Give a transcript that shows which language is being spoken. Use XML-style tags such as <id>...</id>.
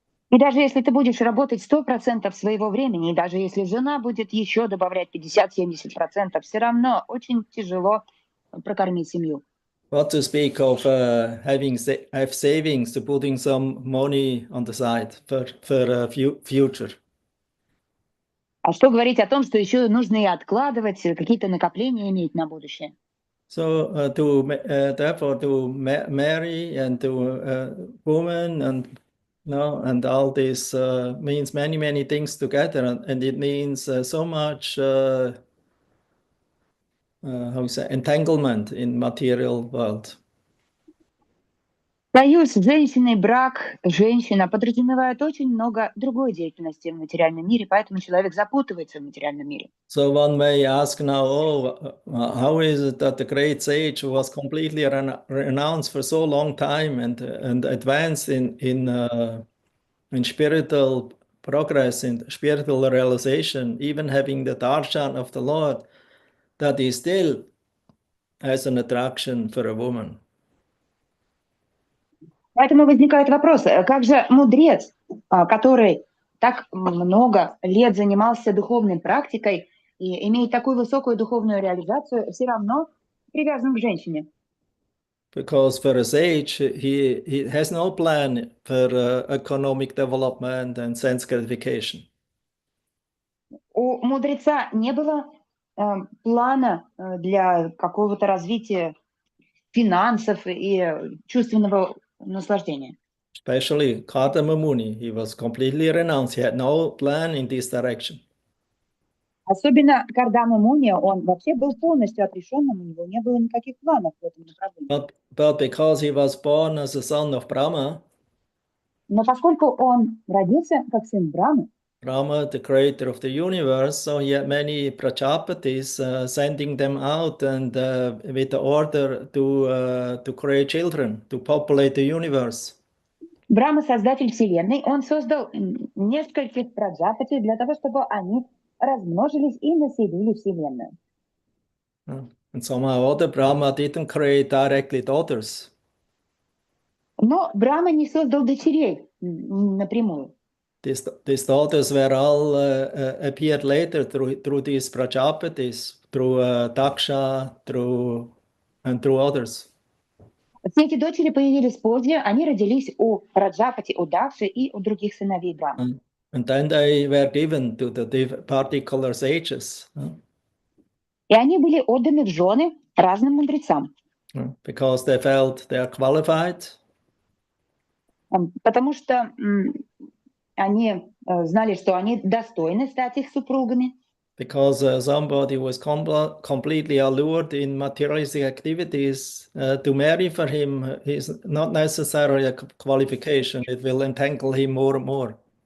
<ru>и даже если ты будешь работать 100% своего времени, и даже если жена будет еще добавлять 50-70%, все равно очень тяжело прокормить семью.</ru> <en>What to speak of having savings, to putting some money on the side for future.</en> <ru>А что говорить о том, что еще нужно и откладывать, какие-то накопления иметь на будущее?</ru> <en>So therefore to marry and to woman and all this means many things together, and it means so much how you say, entanglement in material world.</en> <ru>Союз женщины, брак, женщина подразумевает очень много другой деятельности в материальном мире, поэтому человек запутывается в материальном мире.</ru> <en>So one may ask now, how is it that the great sage who was completely renounced for so long time and advanced in spiritual progress, in spiritual realization, even having the darshan of the Lord, that he still has an attraction for a woman?</en> <ru>Поэтому возникает вопрос, как же мудрец, который так много лет занимался духовной практикой и имеет такую высокую духовную реализацию, все равно привязан к женщине?</ru> <en>Because for a sage, he has no plan for economic development and sense gratification.</en> <ru>У мудреца не было плана для какого-то развития финансов и чувственного наслаждения.</ru> <en>Especially Kardama Muni, he was completely renounced. He had no plan in this direction.</en> <ru>Особенно Кардама Муни, он вообще был полностью отрешенным, у него не было никаких планов в этом направлении.</ru> <en>But because he was born as a son of Brahma,</en> <ru>Но поскольку он родился как сын Брамы,</ru> <en>Brahma, the creator of the universe, so he had many Prajapatis sending them out and with the order to create children, to populate the universe.</en> <ru>Брама, создатель Вселенной, он создал нескольких праджапати для того, чтобы они размножились и населили Вселенную.</ru> <en>And somehow other Brahma didn't create directly daughters.</en> <ru>Но Брама не создал дочерей напрямую.</ru> <en>These daughters were all appeared later through these Prajapatis, through Daksha, and through others.</en> <ru>Все эти дочери появились позже, они родились у Праджапати, у Дакши и у других сыновей Брамы.</ru> <en>And then they were given to the particular sages.</en> <ru>И они были отданы в жены разным мудрецам.</ru> <en>Because they felt they are qualified.</en> <ru>Потому что они знали, что они достойны стать их супругами.</ru> <en>Because somebody was completely allured in materialistic activities, to marry for him is not necessarily a qualification. It will entangle him more and more.</en>